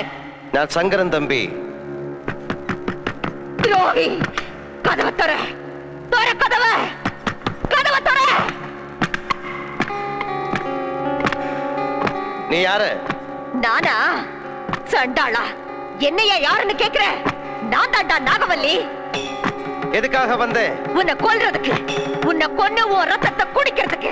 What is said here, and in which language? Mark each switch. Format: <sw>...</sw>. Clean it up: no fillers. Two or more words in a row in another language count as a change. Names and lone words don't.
<ml>ഞാൻ ശങ്കരൻ തമ്പി.</ml> <ta>துரோகி! கதவ திற! திற கதவ! கதவ திற! நீ யாரு? நானா? சண்டாளா! என்னையா யாருன்னு கேக்குற? நான் தாண்டா நாகவல்லி. எதுக்காக வந்தே? உன்னை கொல்றதுக்கு, உன்னை கொன்னு உன் ரத்தத்தை குடிக்கிறதுக்கு.</ta>